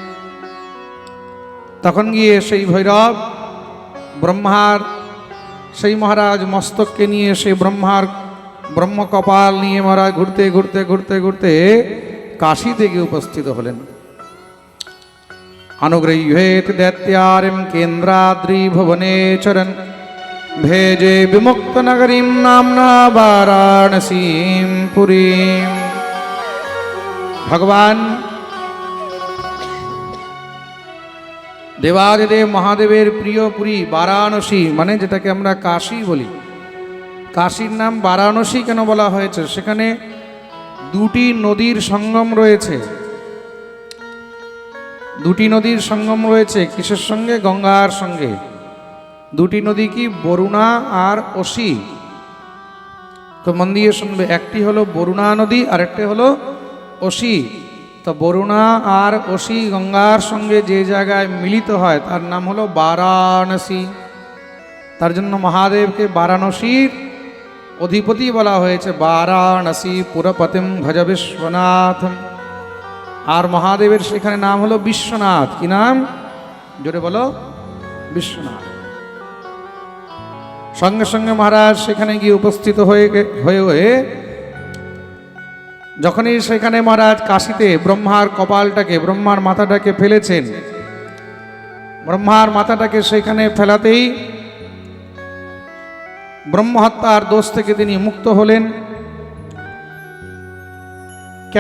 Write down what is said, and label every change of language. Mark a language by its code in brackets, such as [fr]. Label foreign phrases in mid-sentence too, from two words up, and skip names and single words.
[bn] তখন গিয়ে সেই ভৈরব ব্রহ্মার সেই মহারাজ মস্তককে নিয়ে সেই ব্রহ্মার ব্রহ্মকপাল নিয়ে মহারাজ ঘুরতে ঘুরতে ঘুরতে ঘুরতে কাশীতে গিয়ে উপস্থিত হলেন। [sa] अनुगृह्येत दैत्यारिं केन्द्राद्रिभुवने चरन् भेजे विमुक्तनगरीं नाम्ना वाराणसीं पुरीं। [bn] ভগবান দেবাদিদেব মহাদেবের প্রিয় পুরী বারাণসী মানে যেটাকে আমরা কাশী বলি। কাশীর নাম বারাণসী কেন বলা হয়েছে? সেখানে দুটি নদীর সংগম রয়েছে। দুটি নদীর সংগম রয়েছে কিসের সঙ্গে? গঙ্গার সঙ্গে। দুটি নদী কী? বরুণা আর অসি। তো মন দিয়ে শুনবে, একটি হলো বরুণা নদী আর একটি হলো অসি। তো বরুণা আর অসি গঙ্গার সঙ্গে যে জায়গায় মিলিত হয় তার নাম হলো বারাণসী। তার জন্য মহাদেব কে বারাণসীর অধিপতি বলা হয়েছে। [sa] वाराणसी पुरपतिम भज विश्वनाथम। [bn] আর মহাদেবের সেখানে নাম হলো বিশ্বনাথ। কি নাম? জোরে বলো, বিশ্বনাথ। সঙ্গে সঙ্গে মহারাজ সেখানে গিয়ে উপস্থিত হয়ে যখনই সেখানে মহারাজ কাশীতে ব্রহ্মার কপালটাকে, ব্রহ্মার মাথাটাকে ফেলেছেন, ব্রহ্মার মাথাটাকে সেখানে ফেলাতেই ব্রহ্মহত্যার দোষ থেকে তিনি মুক্ত হলেন। কেন?